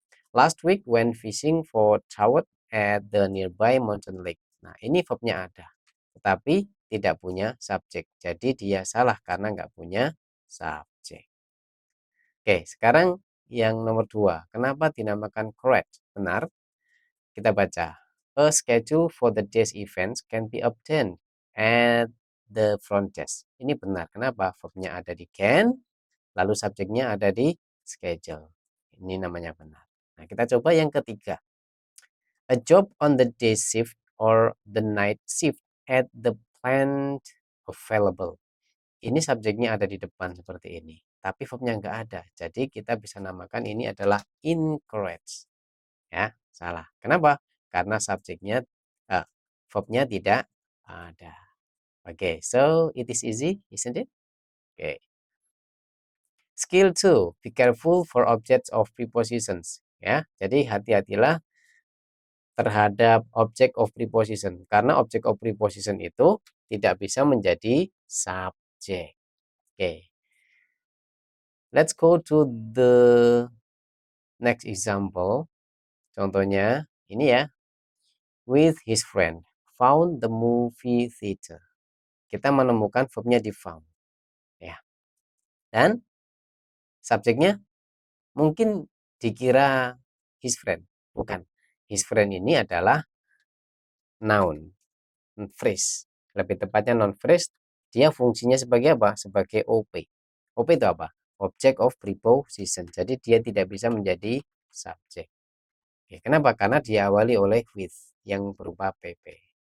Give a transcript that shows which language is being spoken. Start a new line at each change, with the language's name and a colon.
English: Last week when fishing for trout at the nearby mountain lake.
Indonesian: Nah, ini verbnya ada, tetapi tidak punya subjek. Jadi dia salah karena nggak punya subjek. Oke, sekarang yang nomor dua. Kenapa dinamakan correct? Benar. Kita baca.
English: A schedule for the day's events can be obtained at the front desk.
Indonesian: Ini benar. Kenapa? Verbnya ada di can, lalu subjeknya ada di schedule. Ini namanya benar. Nah, kita coba yang ketiga.
English: A job on the day shift or the night shift at the plant available.
Indonesian: Ini subjeknya ada di depan seperti ini, tapi verbnya nggak ada. Jadi kita bisa namakan ini adalah encourage. Ya, salah. Kenapa? Karena subjeknya, uh, verbnya tidak ada.
English: Oke, so it is easy, isn't it? Oke. Skill 2, be careful for objects of prepositions.
Indonesian: Ya, jadi hati-hatilah terhadap object of preposition. Karena object of preposition itu tidak bisa menjadi subjek. Oke.
English: Let's go to the next example.
Indonesian: Contohnya ini ya.
English: With his friend, found the movie theater.
Indonesian: Kita menemukan verbnya di found. Ya. Dan subjeknya mungkin dikira his friend. Bukan. His friend ini adalah noun. Phrase. Lebih tepatnya non phrase, dia fungsinya sebagai apa? Sebagai OP. OP itu apa? Object of preposition. Jadi dia tidak bisa menjadi subjek. Oke, kenapa? Karena diawali oleh with yang berupa PP.